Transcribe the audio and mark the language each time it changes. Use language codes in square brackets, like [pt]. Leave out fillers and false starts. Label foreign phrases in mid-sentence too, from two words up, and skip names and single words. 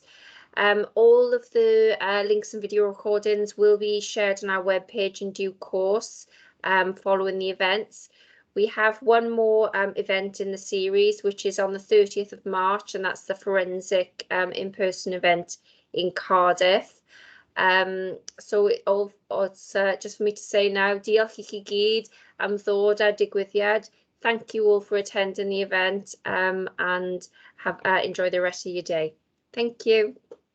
[en] All of the links and video recordings will be shared on our webpage in due course following the events. We have one more event in the series, which is on the 30th of March, and that's the forensic in-person event in Cardiff. So it's just for me to say now, [cy] diolch I chi gyd am ddod a digwyddiad. [en] Thank you all for attending the event, and have enjoy the rest of your day. Thank you.